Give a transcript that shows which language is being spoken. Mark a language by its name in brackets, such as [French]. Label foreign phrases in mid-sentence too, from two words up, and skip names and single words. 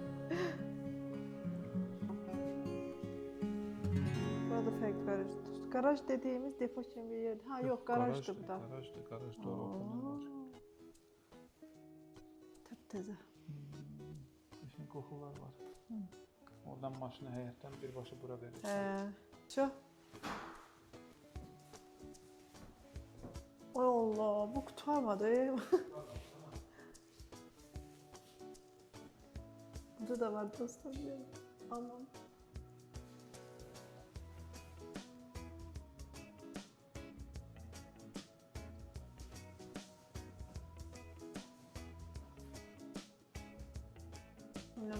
[Turkish] Burada farklı garaj. Garaj dediğimiz depo gibi bir yer. Ha yok garajdı bu da. Garajda ortamı var. Taptaze. Şimdi kokular var. [Azerbaijani] Oradan maşını həyətdən birbaşa bura verir. [Turkish] Şu. Ay Allah, bu kurtarmadı. Burada da var dostlar. Aman. Bilmem.